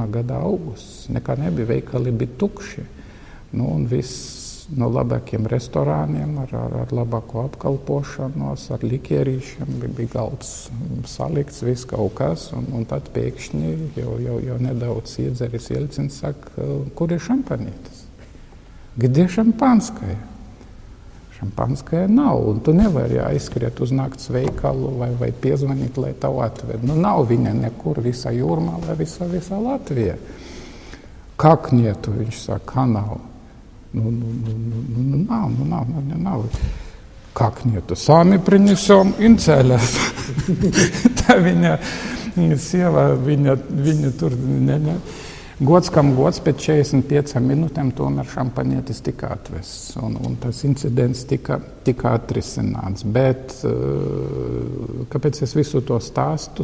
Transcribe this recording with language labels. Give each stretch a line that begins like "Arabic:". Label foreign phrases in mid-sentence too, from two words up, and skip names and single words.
Latvian: gada augusts, nekā nebija, veikali bija tukši. Un viss no labākiem restorāniem, ar labāko apkalpošanos, ar likierīšiem, bija galds salikts, viss kaut kas, un tad pēkšņi jau nedaudz iedzeris Jeļcins saka, kur ir šampanītis?
Russian: Где šampanskaja?
Latvian: Šampanskaja nav, un tu nevari aizskriet uz nakts veikalu vai piezvanīt, lai tavu atved. Nav viņa nekur, visa Jūrmala, visa Latvija.
Russian: Как нету,
Latvian: viņš saka, kā nav? Nav.
Russian: Как нету? Сами принесем и целят.
Latvian: Tā viņa sieva, viņa tur gods kam gods, pēc 45 minūtēm tomēr šampanietis tika atvests. Un tas incidents tika atrisināts. Bet kāpēc es visu to stāstu?